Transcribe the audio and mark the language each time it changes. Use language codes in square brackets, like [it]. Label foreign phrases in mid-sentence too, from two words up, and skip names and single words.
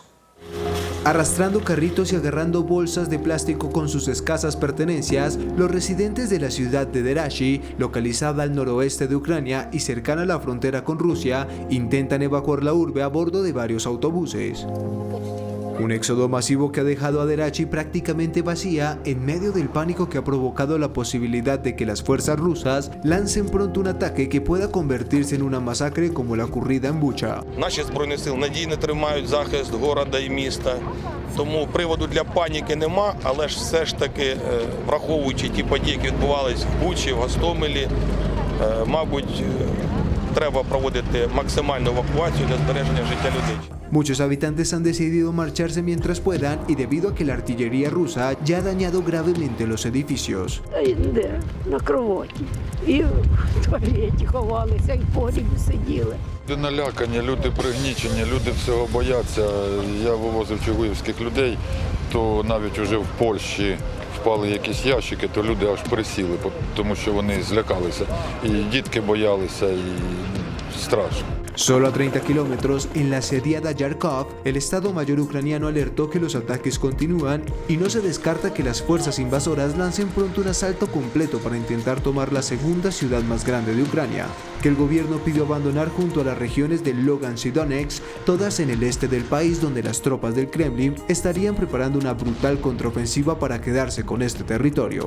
[es] Arrastrando carritos y agarrando bolsas de plástico con sus escasas pertenencias, los residentes de la ciudad de Derachi, localizada al noroeste de Ucrania y cercana a la frontera con Rusia, intentan evacuar la urbe a bordo de varios autobuses. Un éxodo masivo que ha dejado a Derachi prácticamente vacía en medio del pánico que ha provocado la posibilidad de que las fuerzas rusas lancen pronto un ataque que pueda convertirse en una masacre como la ocurrida en Bucha. [uk] Наші збройні сили надійно тримають захист города і міста. Тому приводу для паніки нема, але ж все ж таки, враховуючи ті події, які відбувалися в Бучі, в Гостомелі, мабуть, треба проводити максимальну евакуацію для збереження життя людей. [es] Muchos habitantes han decidido marcharse mientras puedan y debido a que la artillería rusa ya ha dañado gravemente los edificios. [uk] Люди налякані, люди пригнічені, люди всього бояться. Я вивозив чугуївських людей, то навіть уже в Польщі впали якісь ящики, то люди аж присіли, тому що вони злякалися. І дітки боялися, і страшно. [es] Solo a 30 kilómetros, en la asediada Yarkov, el Estado Mayor ucraniano alertó que los ataques continúan y no se descarta que las fuerzas invasoras lancen pronto un asalto completo para intentar tomar la segunda ciudad más grande de Ucrania, que el gobierno pidió abandonar junto a las regiones de Lugansk y Donetsk, todas en el este del país donde las tropas del Kremlin estarían preparando una brutal contraofensiva para quedarse con este territorio.